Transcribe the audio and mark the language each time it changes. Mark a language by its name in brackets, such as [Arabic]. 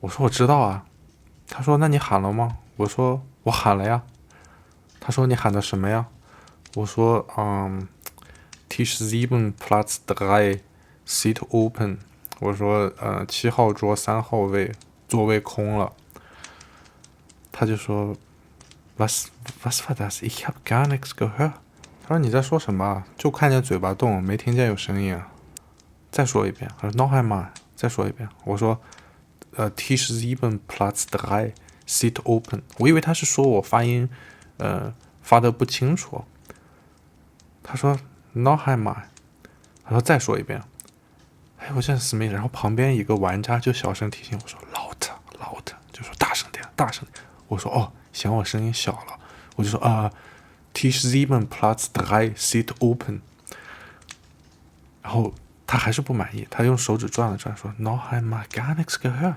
[Chinese] 我说：“我知道啊。” 他说：“那你喊了吗？” 我说：“我喊了呀。” 他说：“你喊的什么呀？” 我说： [German] “Tisch 7 Platz 3 Seat open。” [Chinese] 我说：“7号桌3号位座位空了。” [German] 他就说：“Was war das? Ich habe gar nichts gehört。” [Chinese] 他说：“你在说什么？就看见嘴巴动，没听见有声音啊。” 再说一遍。他说： [German] “Noch einmal。” [Chinese] 再说一遍。我说： [German] “Tisch 7 Platz 3 Seat open。” [Chinese] 我以为他是说我发音发的不清楚。 [German] 他说 Noch einmal。 [Chinese] 他说再说一遍。哎，我现在死没人。然后旁边一个玩家就小声提醒我说 laut， 就说大声点。我说哦，嫌我声音小了，我就说 [German] Tisch 7 Platz 3 Seat open。 [Chinese] 然后他还是不满意，他用手指转了转说 [German] Noch einmal gar nichts gehört。